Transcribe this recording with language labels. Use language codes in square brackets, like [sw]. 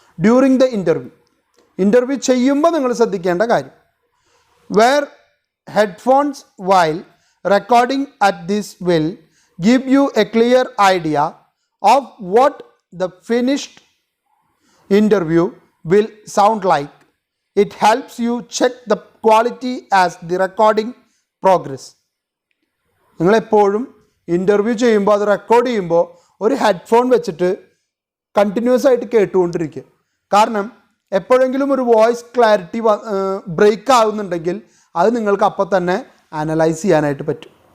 [en] during the [ml] interview ചെയ്യുമ്പോൾ നിങ്ങൾ ശ്രദ്ധിക്കേണ്ട കാര്യം: [en] Wear headphones while recording at this will give you a clear idea of what the finished interview will sound like. It helps you check the quality as the recording progress. [ml] നിങ്ങളെപ്പോഴും interview ചെയ്യുമ്പോൾ അത് record ചെയ്യുമ്പോൾ ഒരു headphone വെച്ചിട്ട് continuous ആയിട്ട് കേട്ടുകൊണ്ടിരിക്കുക. കാരണം എപ്പോഴെങ്കിലും ഒരു voice clarity break ആകുന്നുണ്ടെങ്കിൽ അത് നിങ്ങൾക്ക് അപ്പോൾ തന്നെ അനലൈസ് ചെയ്യാനായിട്ട് പറ്റും.